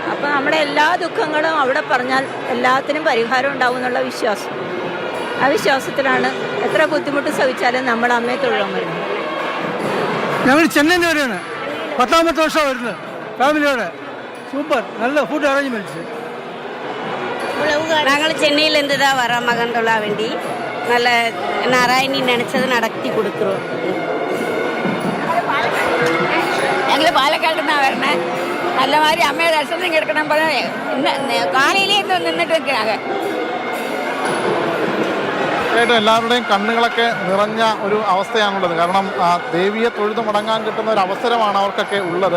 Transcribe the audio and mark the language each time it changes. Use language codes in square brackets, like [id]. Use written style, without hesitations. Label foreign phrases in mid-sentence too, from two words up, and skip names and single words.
[ml] അപ്പം നമ്മുടെ എല്ലാ ദുഃഖങ്ങളും അവിടെ പറഞ്ഞാൽ എല്ലാത്തിനും പരിഹാരം ഉണ്ടാവും എന്നുള്ള വിശ്വാസം. ആ വിശ്വാസത്തിലാണ് എത്ര ബുദ്ധിമുട്ട് സഹിച്ചാലും നമ്മൾ അമ്മയെ തൊഴുവാൻ വരുന്നത്. ഞങ്ങൾ ചെന്നൈയിൽ നിന്ന് വരെയാണ്. 10ാമത്തെ വർഷം വരുന്നത് ഫാമിലിയോടെ. സൂപ്പർ, നല്ല [en] food arrangements. [ta] நாங்கள் சென்னையிலேருந்து தான் வரோம் மகன் தொழா வேண்டி. நல்ல நாராயணி நினச்சது நடத்தி கொடுக்குறோம். [ml] ഞങ്ങൾ പാലക്കാട് നിന്നാണ് വരണേ. നല്ല മാതിരി അമ്മയുടെ ദർശനം കിടക്കണം പറഞ്ഞാൽ കാലയിലേ നിന്നിട്ട് നിൽക്കണ. എല്ലാവരുടെയും കണ്ണുകളൊക്കെ നിറഞ്ഞ ഒരു അവസ്ഥയാണുള്ളത്. കാരണം ദേവിയെ തൊഴുത് മടങ്ങാൻ കിട്ടുന്ന ഒരു അവസരമാണ് അവർക്കൊക്കെ ഉള്ളത്.